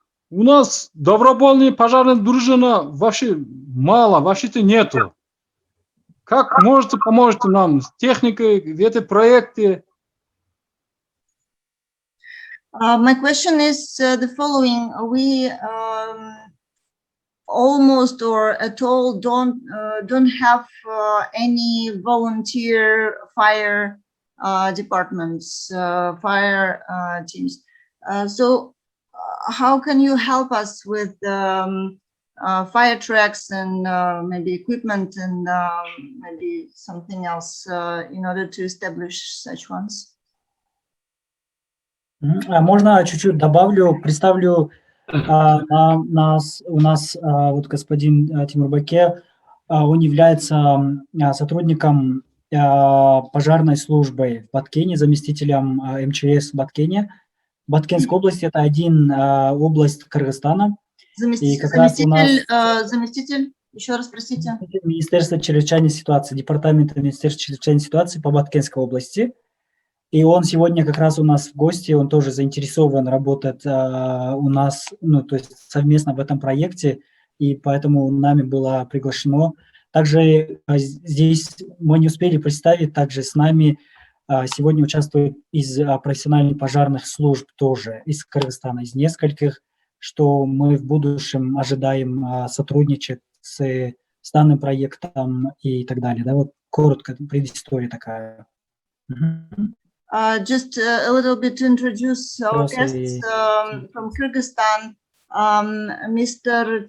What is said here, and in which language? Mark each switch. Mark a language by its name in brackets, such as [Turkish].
[Russian] У нас добровольной пожарной дружины вообще мало, вообще-то нету. Как поможете нам с техникой в этой проекте? [English] My question is the following. We almost or at all don't have any volunteer fire departments, fire teams. So how can you help us with fire trucks and maybe equipment and maybe something else in order to establish such ones? [Russian] Можно чуть-чуть добавлю, представлю. У нас вот господин Тимур Баке, он является сотрудником пожарной службы в Баткене, заместителем МЧС в Баткене. Баткенская область – это область Кыргызстана. Заместитель, еще раз, простите. Министерства чрезвычайной ситуации, департамента Министерства чрезвычайной ситуации по Баткенской области. И он сегодня как раз у нас в гости, он тоже заинтересован работать у нас, ну, то есть совместно в этом проекте, и поэтому нами было приглашено. Также здесь мы не успели представить, также с нами сегодня участвует из профессиональных пожарных служб тоже из Кыргызстана, из нескольких, что мы в будущем ожидаем сотрудничать с данным проектом и так далее. Да, вот коротко предыстория такая. [English] Just a little bit to introduce our guests from Kyrgyzstan. Mr.